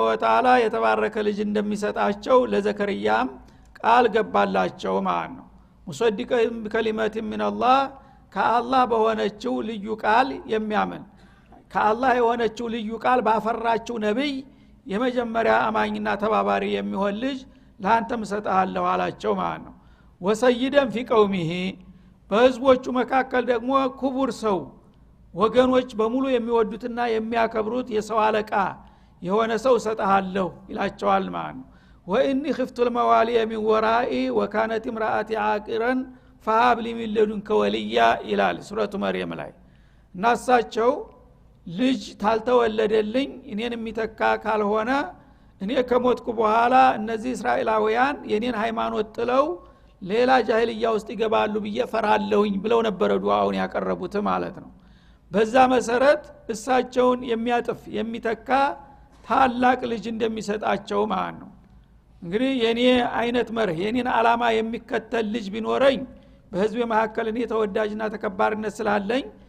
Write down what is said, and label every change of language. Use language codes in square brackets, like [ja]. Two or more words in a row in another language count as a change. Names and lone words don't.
[ar] وتعالى [am] የተባረከ ልጅ እንደሚሰጣቸው ለዘከርያም ቃል ገባላቸው ማለት ነው [ar] مصدقا بكلمات من الله [am] ከአላህ በሆነችው ልዩ ቃል የሚያምን ከአላህ የሆነችው ልዩ ቃል ባፈራችው ነብይ የመጀመሪያ አማኝና ተባባሪ የሚሆን ልጅ ላንተም ሰጣለሁ አላቸው ማለት ነው [ar] وسيدا في قومه [am] በህዝቦቹ መካከል ደግሞ ክቡር ሰው ወገኖች በሙሉ የሚወዱትና የሚያከብሩት የሰው አለቃ የሆነ ሰው ሰጣለሁ ይላቸዋል ማለት ነው [ar] واني خفت الموالي من ورائي وكانت امراتي عاقرا فهب لي من لدنك وليا [am] ይላል ሱረቱ መርየም ላይ ናሳቸው ልጅ ታልተወለደልኝ እኔን የሚተካ ካልሆነ እኔ ከሞትኩ በኋላ እነዚህ እስራኤላውያን የኔን ሃይማኖት ጥለው ሌላ ጃሂልያ ውስጥ ይገባሉ ብዬ ፈራለሁኝ ብለው ነበር ዱዓውን ያቀረቡት ማለት ነው በዛ መሰረት እሳቸውን የሚያጥፍ የሚተካ ታላቅ ልጅ እንደሚሰጣቸው ማለት ነው እንግዲህ የኔ አይነት መርህ የኔን አላማ የሚከተል ልጅ ቢኖረኝ በህዝብ መካከል እኔ ተወዳጅና ተከባሪነት ስላለኝ